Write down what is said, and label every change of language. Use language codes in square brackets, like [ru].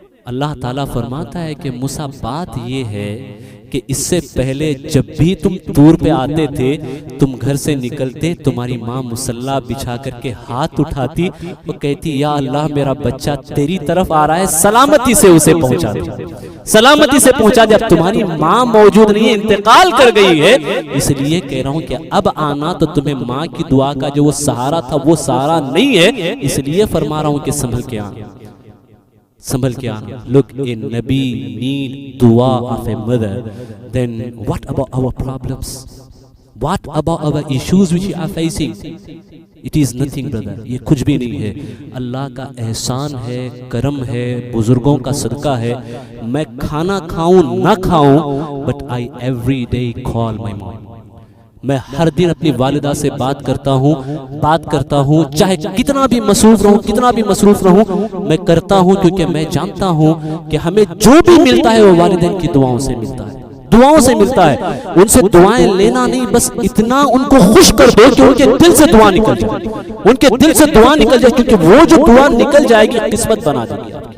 [ur] اللہ تعالیٰ فرماتا ہے کہ موسیٰ بات یہ ہے کہ اس سے پہلے جب بھی تم طور پہ آتے تھے، تم گھر سے نکلتے، تمہاری ماں مصلی بچھا کر کے ہاتھ اٹھاتی اور کہتی یا اللہ میرا بچہ تیری طرف آ رہا ہے، سلامتی سے اسے پہنچا دے، سلامتی سے پہنچا دے۔ اب تمہاری ماں موجود نہیں ہے، انتقال کر گئی ہے، اس لیے کہہ رہا ہوں کہ اب آنا تو تمہیں ماں کی دعا کا جو وہ سہارا تھا وہ سہارا نہیں ہے، اس لیے فرما رہا ہوں کہ سنبھل کے آنا، سنبھل کے آنا۔ [en] Look, a Nabi need dua of a mother. Then what about our problems? What about our issues which we are facing? It is nothing, brother. [ur] یہ کچھ بھی نہیں ہے، اللہ کا احسان ہے، کرم ہے، بزرگوں کا صدقہ ہے۔ میں کھانا کھاؤں نہ کھاؤں [en] but I every day call my mom. [ur] میں ہر دن اپنی والدہ سے بات کرتا ہوں، چاہے کتنا بھی مصروف رہوں، کتنا بھی مصروف رہوں، میں کرتا ہوں، کیونکہ میں جانتا ہوں کہ ہمیں جو بھی ملتا ہے وہ والدین کی دعاؤں سے ملتا ہے، دعاؤں سے ملتا ہے۔ ان سے دعائیں لینا نہیں، بس اتنا ان کو خوش کر دو کہ ان کے دل سے دعا نکل جائے، ان کے دل سے دعا نکل جائے، کیونکہ وہ جو دعا نکل جائے گی قسمت بنا دے گی،